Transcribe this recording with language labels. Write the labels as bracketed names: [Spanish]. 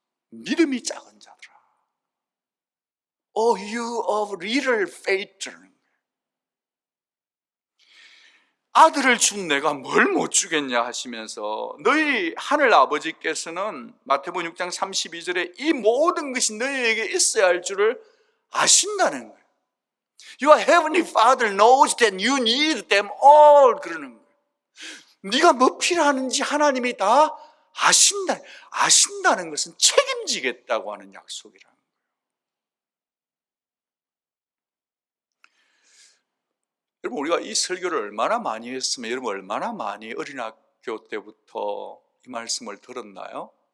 [Korean] 믿음이 작은 자들아. [English] Oh, you of little faith. [Korean] 아들을 준 내가 뭘 못 주겠냐 하시면서 너희 하늘 아버지께서는 마태복음 6장 32절에 이 모든 것이 너희에게 있어야 할 줄을 아신다는 거예요. [English] Your heavenly Father knows that you need them all. [Korean] 그러는 거예요. 네가 뭐 필요하는지 하나님이 다 아신다는 것은 책임지겠다고 하는 약속이라는 거예요. 여러분, 우리가 이 설교를 얼마나 많이 했으면, 여러분 얼마나 많이 어린 학교 때부터 이 말씀을 들었나요?